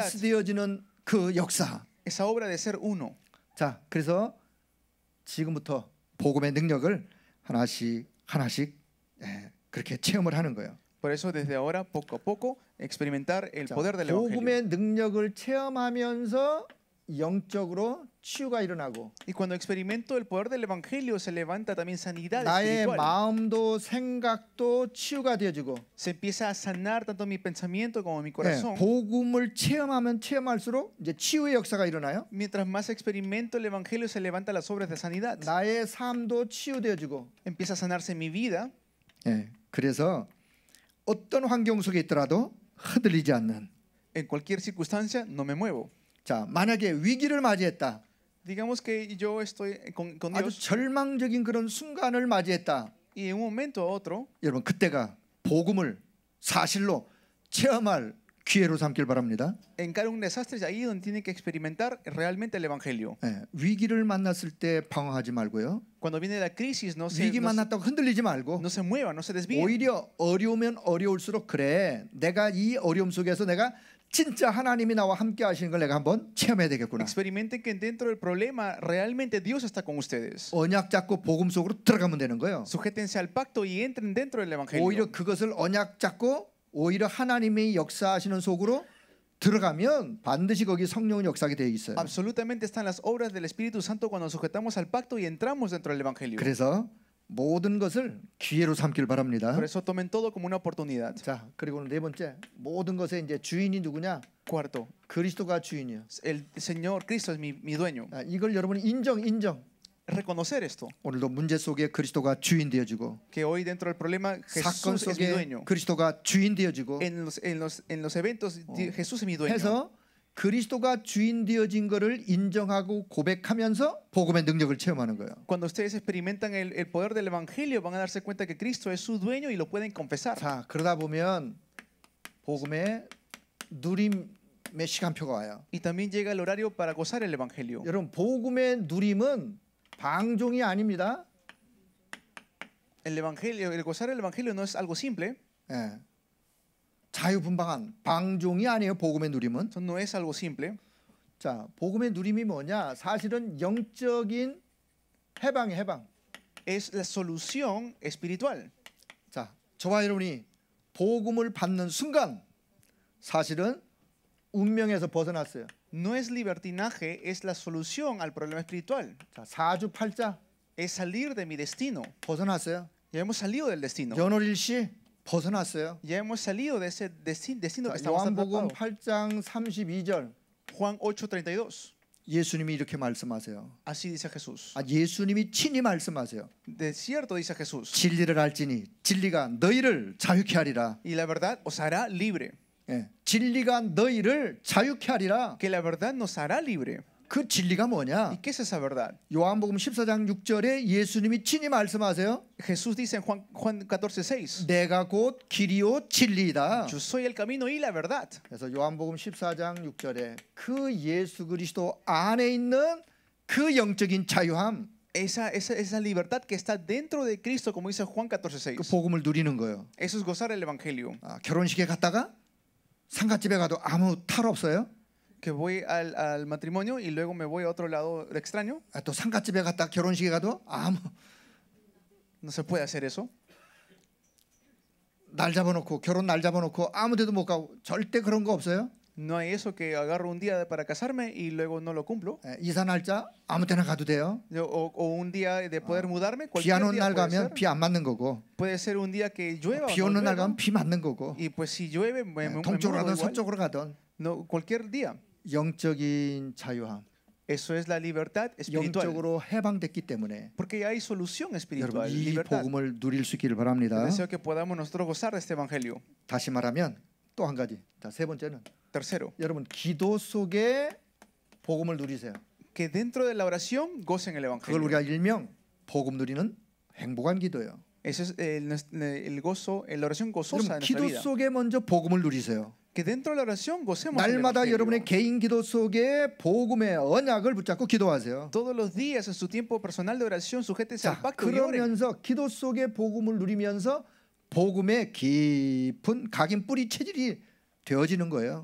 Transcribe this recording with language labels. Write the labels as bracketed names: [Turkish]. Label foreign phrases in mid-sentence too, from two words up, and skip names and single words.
[Korean] 원리스 되어지는 그 역사. [Spanish] Esa obra de ser uno. [Korean] 자, 그래서 지금부터 복음의 능력을 하나씩 그렇게 체험을 하는 거예요. [Spanish] Por eso desde ahora, poco a poco, experimentar el [Korean] 자, [Spanish] poder del Evangelio. [Korean] 복음의 능력을 체험하면서 영적으로 치유가 일어나고 [Spanish] Y cuando experimento el poder del evangelio se levanta también sanidad [Korean] 나의 [Spanish] espiritual. [Korean] 마음도 생각도 치유가 되어지고 [Spanish] Se empieza a sanar tanto mi pensamiento como mi [Korean] 예, [Spanish] corazón. [Korean] 복음을 체험하면 체험할수록 이제 치유의 역사가 일어나요. [Spanish] Mientras más experimento el evangelio se levanta las obras de sanidad. [Korean] 나의 삶도 치유되어지고 [Spanish] Empieza a sanarse mi vida. [Korean] 예, 그래서 어떤 환경 속에 있더라도 흔들리지 않는 [Spanish] En cualquier circunstancia no me muevo. [Korean] 자 만약에 위기를 맞이했다 [Spanish] Digamos que yo estoy con [Korean] 아주 [Spanish] Dios [Korean] 절망적인 그런 순간을 맞이했다 [Spanish] y en un momento a otro [Korean] 여러분 그때가 복음을 사실로 체험할 기회로 삼길 바랍니다. [Spanish] encara un desastre, es ahí donde tiene que experimentar realmente el evangelio. [Korean] 예, 위기를 만났을 때 방황하지 말고요. [Spanish] Cuando viene la crisis [Korean] 위기 만났다고 흔들리지 말고 [Spanish] no se mueva, no se desvíe. [Korean] 오히려 어려우면 어려울수록 그래 내가 이 어려움 속에서 내가 진짜 하나님이 나와 함께 하시는 걸 내가 한번 체험해야 되겠구나. [Spanish] Experimenten que dentro del problema realmente Dios está con ustedes. [Korean] 언약 잡고 복음 속으로 들어가면 되는 거예요. [Spanish] Sujétense al pacto y entren dentro del evangelio. [Korean] 오히려 그것을 언약 잡고 오히려 하나님이 역사하시는 속으로 들어가면 반드시 거기 성령은 역사하게 되어 있어요. [Spanish] Absolutamente están las obras del Espíritu Santo cuando sujetamos al pacto y entramos dentro del evangelio. [Korean] 그래서 모든 것을 기회로 삼길 바랍니다. [Spanish] Por eso tomen todo como una oportunidad. [Korean] 자, 그리고 네 번째 모든 것의 이제 주인이 누구냐? [Spanish] Cuarto, [Korean] 그리스도가 주인이요. [Spanish] el Señor Cristo es mi dueño. [Korean] 아, 이걸 여러분이 인정. [Spanish] Reconocer esto, [Korean] 오늘도 문제 속에 그리스도가 주인 되어지고 [Spanish] que hoy dentro del problema [Korean] 사건 [Spanish] Jesús es mi [Korean] 속에 [Spanish] dueño. [Korean] 그리스도가 주인 되어지고 [Spanish] En los eventos Jesús es mi dueño. [Korean] 해서 그리스도가 주인 되어진 것을 인정하고 고백하면서 복음의 능력을 체험하는 거예요. [Spanish] Cuando ustedes experimentan el poder del evangelio van a darse cuenta que Cristo es su dueño y lo pueden confesar. [Korean] 자, 그러다 보면 복음의 누림의 시간표가 와요. [Spanish] Y también llega el horario para gozar el evangelio. [Korean] 여러분 복음의 누림은 방종이 아닙니다. [Spanish] El evangelio, el gozar el evangelio no es algo simple. [Korean] 예. 자유분방한 방종이 아니에요. 복음의 누림은. [Spanish] Eso no es algo simple. [Korean] 자, 복음의 누림이 뭐냐? 사실은 영적인 해방이 해방. [Spanish] Es la solución espiritual. [Korean] 자, 저와 여러분이 복음을 받는 순간 사실은 운명에서 벗어났어요. [Spanish] No es libertinaje, es la solución al problema espiritual. [Korean] 자, 사주팔자 [Spanish] Es salir de mi destino. [Korean] 벗어났어요. [Spanish] Ya hemos salido del destino. [Korean] 연월일시 벗어났어요. [Spanish] Ya hemos salido de ese destino que [Korean] 자, [Spanish] estamos [Korean] 요한복음 [Spanish] atrapados. [Korean] 8장 32절 [Spanish] Juan 8:32. [Korean] 예수님이 이렇게 말씀하세요. [Spanish] Así dice Jesús. [Korean] 아, 예수님이 친히 말씀하세요. [Spanish] De cierto dice Jesús. [Korean] 진리를 알지니 진리가 너희를 자유케 하리라. [Spanish] Y la verdad os hará libre. [Korean] 예, 진리가 너희를 자유케 하리라. [Spanish] Que la verdad nos hará libre. [Korean] 그 진리가 [Spanish] ¿Y [Korean] 뭐냐? [Spanish] qué es esa verdad? [Korean] 요한복음 14장 6절에 예수님이 친히 말씀하세요. [Spanish] Jesús dice en Juan 14:6. [Korean] 내가 곧 길이요 진리이다. [Spanish] Yo soy el camino y la verdad. [Korean] 그래서 요한복음 14장 6절에 그 예수 그리스도 안에 있는 그 영적인 자유함, [Spanish] Esa libertad que está dentro de Cristo, como dice Juan [Korean] 그 [Spanish] 14:6. [Korean] 복음을 누리는 거예요. [Spanish] Eso es gozar el evangelio. [Korean] 아, 결혼식에 갔다가 상갓집에 가도 아무 탈 없어요. [Spanish] Que voy al matrimonio y luego me voy a otro lado extraño. [Korean] 아, 또 상갓집에 갔다 결혼식에 가도 아무 [Spanish] No se puede hacer eso. [Korean] 날 잡아놓고 결혼 날 잡아놓고 아무데도 못 가고 절대 그런 거 없어요. [Spanish] No hay eso que agarro un día para casarme y luego no lo cumplo. [Korean] 예, 이사 날짜 아무 때나 가도 돼요. [Spanish] O un día de poder mudarme. [Korean] 비 [Spanish] Cualquier [Korean] 안 오는 [Spanish] día [Korean] 날 [Spanish] puede [Korean] 가면 [Spanish] ser. [Korean] 비 안 맞는 거고 [Spanish] Puede ser un día que llueva [Korean] 비 [Spanish] o [Korean] 오는 [Spanish] no [Korean] 날 [Spanish] llueva. [Korean] 가면 비 맞는 거고 [Spanish] Y pues si llueve me [Korean] 동쪽으로 [Spanish] mudo [Korean] 가든 [Spanish] igual. [Korean] 서쪽으로 가든 [Spanish] No, cualquier día. [Korean] 영적인 자유함, [Spanish] Eso es la libertad espiritual. [Korean] 영적으로 해방됐기 때문에 [Spanish] Porque hay solución [Korean] 여러분 [Spanish] espiritual, [Korean] 이 [Spanish] libertad. [Korean] 복음을 누릴 수 있기를 바랍니다. [Spanish] Deseo que podamos nosotros gozar de este evangelio. [Korean] 다시 말하면 또 한 가지. 자, 세 번째는 [Spanish] Tercero, [Korean] 여러분 기도 속에 복음을 누리세요. [Spanish] que dentro de la oración gocen el [Korean] 그걸 [Spanish] evangelio. [Korean] 우리가 일명 복음 누리는 행복한 기도예요. [Spanish] Ese es el gozo, la oración gozosa [Korean] 여러분 [Spanish] de nuestra [Korean] 기도 [Spanish] vida. [Korean] 속에 먼저 복음을 누리세요. [Spanish] Que dentro de la oración gocemos el [Korean] 날마다 [Spanish] evangelio. [Korean] 여러분의 개인 기도 속에 복음의 언약을 붙잡고 기도하세요. [Spanish] Todos los días en su tiempo personal de oración sujétese al [Korean] 자, [Spanish] pacto y oren. [Korean] 그러면서 기도 속에 복음을 누리면서 복음의 깊은 각인 뿌리 체질이 되어지는 거예요.